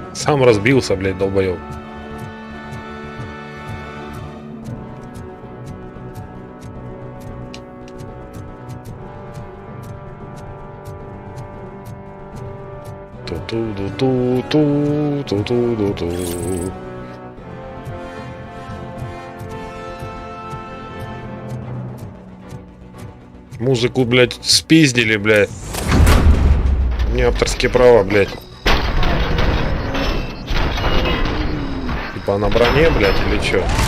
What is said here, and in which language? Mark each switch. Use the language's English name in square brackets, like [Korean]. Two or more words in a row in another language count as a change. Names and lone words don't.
[Russian] Сам разбился, блядь, долбоёб. Ту-ту-ду-ту-ту-ту-ту-ду-ту. Музыку, блядь, спиздили, блядь. Не авторские права, блядь. Типа на броне, блядь, или чё?